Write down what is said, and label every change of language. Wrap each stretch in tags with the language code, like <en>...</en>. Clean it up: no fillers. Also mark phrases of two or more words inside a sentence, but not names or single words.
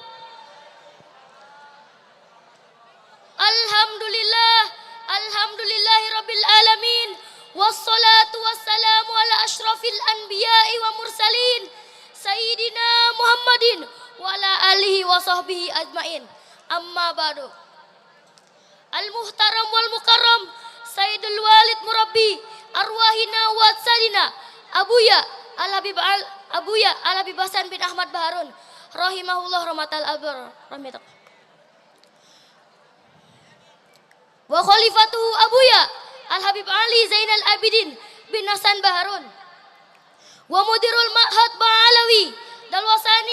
<ar>الحمد لله، الحمد لله رب العالمين. والصلاة والسلام على أشرف الأنبياء والمرسلين سيدنا محمد وعلى آله وصحبه أجمعين. أما بعد. المحترم والمكرم سيد الوالد مربي أرواحنا وسيدنا أبويا الحبيب حسن بن أحمد باهارون رحمه الله رحمة الأبرار رحمة الله. وخليفته أبويا الحبيب علي زين العابدين بن حسن باهارون ومدير المعهد باعلوي دلوساني</ar>